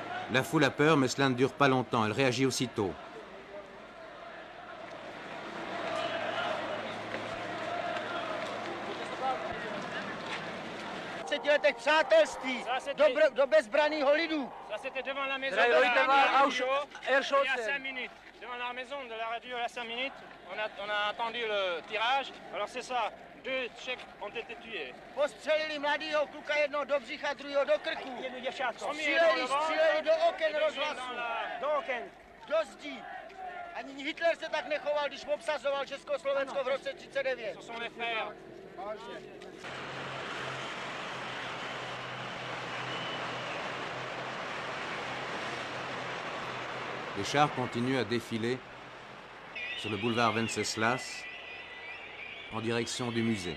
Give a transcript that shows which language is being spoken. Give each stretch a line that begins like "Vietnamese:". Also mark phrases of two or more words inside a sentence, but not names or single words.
French: La foule a peur, mais cela ne dure pas longtemps. Elle réagit aussitôt.
Czech: Letech přátelství do bezbranného lidu.
French: Ça c'était devant la maison de la radio et à 5 minutes. Devant la maison de la radio à 5 minutes, on a attendu le tirage. Alors c'est ça, 2 Tchèques ont été tués.
Czech: Postřelili mladýho kluka jednoho do břicha, druhého do krku. Jedno děvčátko. Stříleli do oken rozhlasu. Do oken. Do zdí. Ani Hitler se tak nechoval, když obsazoval Československo v roce 1939.
French: Ce sont les frères. Les chars continuent à défiler sur le boulevard Wenceslas en direction du musée.